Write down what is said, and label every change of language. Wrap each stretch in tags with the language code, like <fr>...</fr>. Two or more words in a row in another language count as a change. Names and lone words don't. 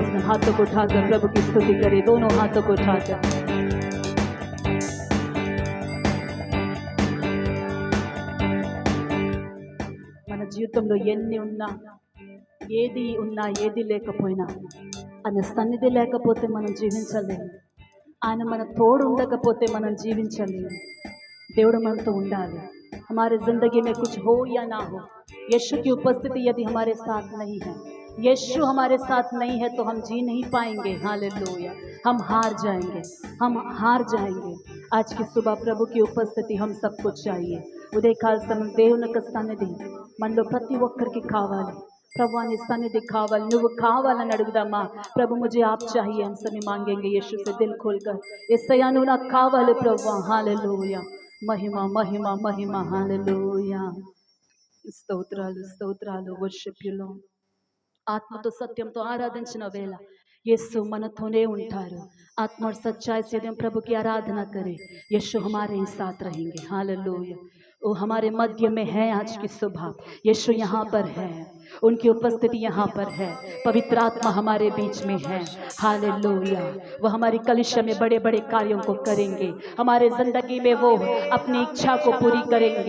<hi>हाथों को उठाकर प्रभु की स्तुति करें, दोनों हाथों को उठाकर।</hi> <te>మన జీవితంలో ఎన్ని ఉన్నా, ఏది ఉన్నా, ఏది లేకపోయినా, ఆయన సన్నిధి లేకపోతే మనం జీవించలేము. ఆయన మన తోడు ఉండకపోతే మనం జీవించలేము. దేవుడు మనతో ఉండాలి.</te> <hi>हमारे जिंदगी में कुछ हो या ना हो, यीशु की उपस्थिति यदि हमारे साथ नहीं है, यीशु हमारे साथ नहीं है तो हम जी नहीं पाएंगे। हालेलुया, हम हार जाएंगे, हम हार जाएंगे। आज की सुबह प्रभु की उपस्थिति हम सबको चाहिए।</hi> <te>ఉదయకాల సమయం దేవుని యొక్క సన్నిధి మనలో ప్రతి ఒక్కరికి కావాలి. ప్రభు నీ సన్నిధి కావాలి, నువ్వు కావాలని అడుగుదామా.</te> <hi>ప్రభు मुझे आप चाहिए, हम सभी मांगेंगे यीशु से दिल खोलकर।</hi> <te>యేసయ్యా నువ్వు నాకు కావాలి ప్రభు। హల్లెలూయా, మహిమ మహిమ మహిమ, హల్లెలూయా, స్తోత్రాలు స్తోత్రాలు।</te> <en>worship you Lord.</en> <te>ఆత్మతో సత్యంతో ఆరాధించిన వేళ यीशु మనతోనే ఉంటారు।</te> <hi>आत्मा और सच्चाई से यदि हम प्रभु की आराधना करें, यीशु हमारे ही साथ रहेंगे। हालेलुया, वो हमारे मध्य में है। आज की सुबह यीशु यहाँ पर है, उनकी उपस्थिति यहाँ पर है। पवित्र आत्मा हमारे बीच में है। हालेलुया, वो हमारी कलीसिया में बड़े बड़े कार्यों को करेंगे, हमारे जिंदगी में वो अपनी इच्छा को पूरी करेंगे।</hi>